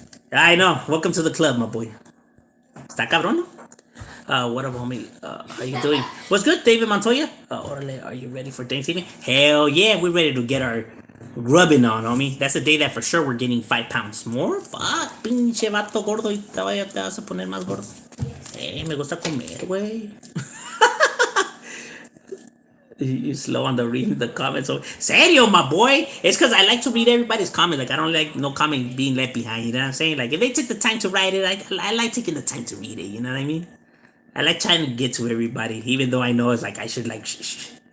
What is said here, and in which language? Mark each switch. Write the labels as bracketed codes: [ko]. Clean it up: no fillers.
[en] I know. Welcome to the club, my boy. [es] Está cabrón, no? [en] What up, homie? How you doing? What's good, David Montoya? Orale, are you ready for Thanksgiving? Hell yeah, we're ready to get our rubbing on, homie. That's the day that for sure we're getting 5 pounds more. [es] Fuck, pinche vato gordo y te vas a poner más gordo. Me gusta comer, güey. [en] You slow on the reading the comments. So, serio, my boy. It's because I like to read everybody's comments. Like, I don't like no comment being left behind. You know what I'm saying? Like, if they took the time to write it, I like taking the time to read it. You know what I mean? I like trying to get to everybody, even though I know it's like I should like shh.